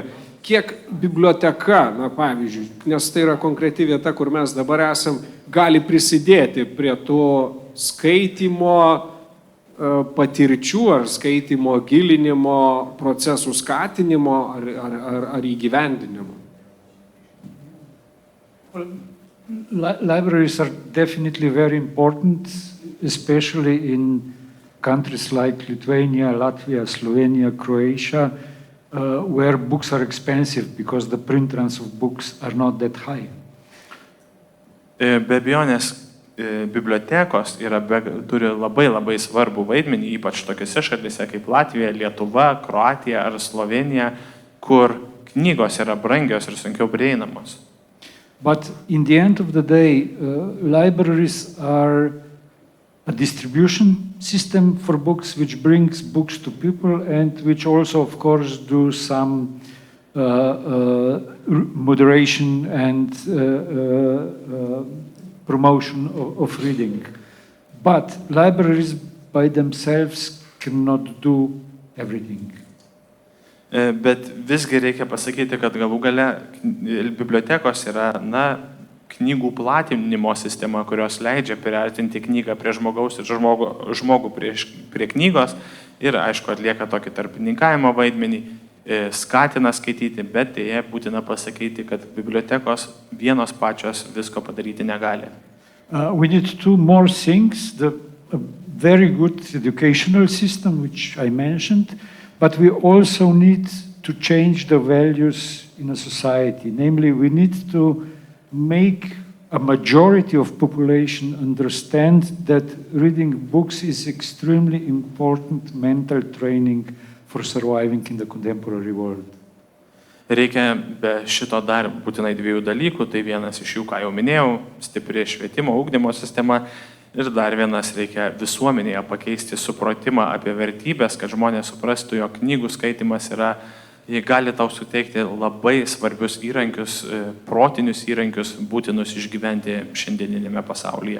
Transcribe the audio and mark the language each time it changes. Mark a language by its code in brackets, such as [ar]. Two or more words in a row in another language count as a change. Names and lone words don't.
[lt] Kiek biblioteka, na pavyzdžiui, nes tai yra konkreti vieta, kur mes dabar esam, gali prisidėti prie to skaitimo patirčių ar skaitimo gilinimo procesų skatinimo ar įgyvendinimo? [en] Libraries are definitely very important, especially in countries like Lithuania, Latvia, Slovenia, Croatia, where books are expensive because the print runs of books are not that high. [lt] Be abejonės, bibliotekos turi labai svarbų vaidmenį, ypač tokiose šalyse kaip Latvija, Lietuva, Kroatija ar Slovenija, kur knygos yra brangios ir sunkiau prieinamos. [en] But in the end of the day, libraries are a distribution system for books which brings books to people and which also, of course, do some moderation and promotion of reading. But libraries by themselves cannot do everything. [lt] Bet visgi reikia pasakyti, kad galų gale bibliotekos yra, knygų platinimo sistema, kurios leidžia priartinti knygą prie žmogaus ir žmogų prie knygos ir, aišku, atlieka tokį tarpininkavimo vaidmenį, skatina skaityti, bet dėja būtina pasakyti, kad bibliotekos vienos pačios visko padaryti negali. [en] We need two more things, a very good educational system, which I mentioned, but we also need to change the values in a society. Namely, we need to make a majority of population understand that reading books is extremely important mental training for surviving in the contemporary world. [lt] Reikia be šito dar būtinai dviejų dalykų, tai vienas iš jų, ką jau minėjau, stipri švietimo, ugdymo sistema ir dar vienas reikia visuomenėje pakeisti supratimą apie vertybės, kad žmonės suprastų, jog knygų skaitimas jie gali tau suteikti labai svarbius įrankius, protinius įrankius, būtinus išgyventi šiandieninėme pasaulyje.